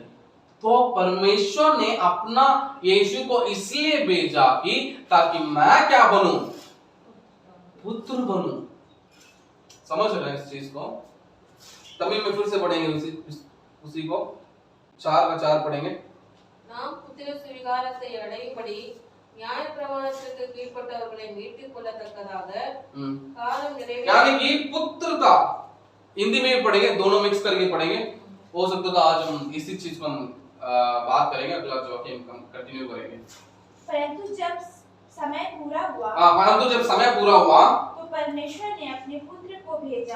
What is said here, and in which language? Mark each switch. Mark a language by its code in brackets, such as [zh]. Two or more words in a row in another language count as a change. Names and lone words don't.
[hi] तो परमेश्वर ने अपना यीशु को इसलिए भेजा कि ताकि मैं क्या बनूं, पुत्र बनूं। समझ रहे हैं इस चीज को? तमिल में फिर से पढ़ेंगे उसी को 4 का 4 पढ़ेंगे। [ta] நாம் புத்திர சுவிகாரத்தை அடையும்படி நியாய பிரமாணத்திற்கு கீழ்ப்பட்டவர்களை மீட்டுக் கொள்ளத்தக்கதாக காலம் நிறைவேற, [hi] यानी कि पुत्रता, हिंदी में भी पढ़ेंगे, दोनों मिक्स करके पढ़ेंगे। हो सकता है आज हम इसी चीज पर बात करेंगे, अगला जो हम कंटिन्यू करेंगे। परंतु जब समय पूरा हुआ, परंतु जब समय पूरा हुआ तो परमेश्वर ने अपने पुत्र को भेजा,